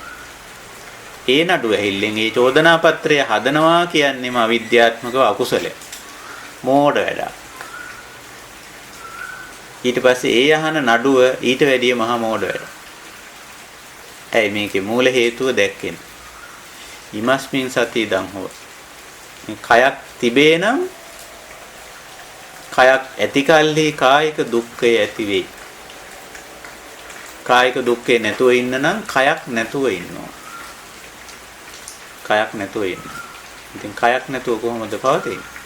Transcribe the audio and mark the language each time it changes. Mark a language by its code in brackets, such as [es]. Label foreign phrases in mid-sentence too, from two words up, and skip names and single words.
[si] ඒ නඩුව ඇහිල්ලෙන් ඒ චෝදනා පත්‍රය හදනවා කියන්නේම අවිද්‍යාත්මකව අකුසලයක්. මෝඩ වැඩක්. ඊට පස්සේ ඒ අහන නඩුව ඊට වැඩිය මහා මෝඩ වැඩ. ඇයි මේකේ මූල හේතුව දැක්කේ? [pi] ඉමස්මින් සති ඉදං හෝ. [si] කයක් තිබේ නම් කයක් ඇති කල්හි කායික දුක්ඛය ඇති වෙයි. කායික දුක්ඛේ නැතුව ඉන්න නම් කයක් නැතුව ඉන්නවා. කයක් නැතුව ඉන්න. ඉතින් කයක් නැතුව කොහොමද පවතින්නේ?